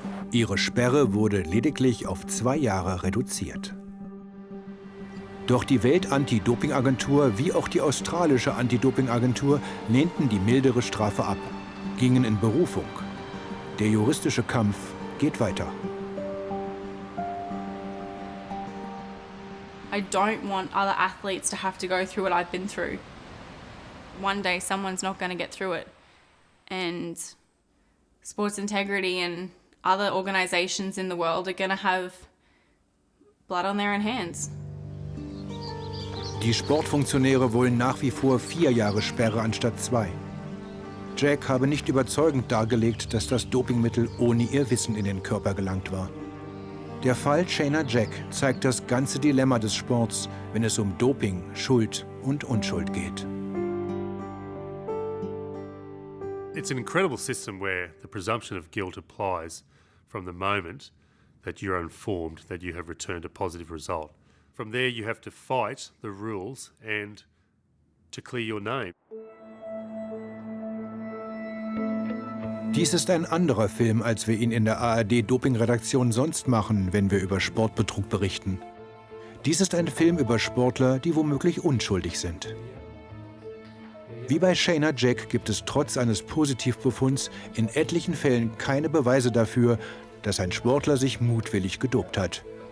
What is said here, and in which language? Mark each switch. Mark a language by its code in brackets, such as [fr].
[de] Ihre Sperre wurde lediglich auf 2 Jahre reduziert. Doch die Welt-Anti-Doping-Agentur wie auch die australische Anti-Doping-Agentur lehnten die mildere Strafe ab, gingen in Berufung. Der juristische Kampf geht weiter. [en] I don't want other athletes to have to go through what I've been through. One day someone's not going to get through it. And sports integrity and other organisations in the world are going to have blood on their own hands. [de] Die Sportfunktionäre wollen nach wie vor 4 Jahre Sperre anstatt 2. Jack habe nicht überzeugend dargelegt, dass das Dopingmittel ohne ihr Wissen in den Körper gelangt war. Der Fall Shayna Jack zeigt das ganze Dilemma des Sports, wenn es um Doping, Schuld und Unschuld geht. [en] It's an incredible system where the presumption of guilt applies from the moment that you're informed that you have returned a positive result. From there you have to fight the rules and to clear your name. [de] Dies ist ein anderer Film, als wir ihn in der ARD-Doping-Redaktion sonst machen, wenn wir über Sportbetrug berichten. Dies ist ein Film über Sportler, die womöglich unschuldig sind. Wie bei Shayna Jack gibt es trotz eines Positivbefunds in etlichen Fällen keine Beweise dafür, dass ein Sportler sich mutwillig gedopt hat.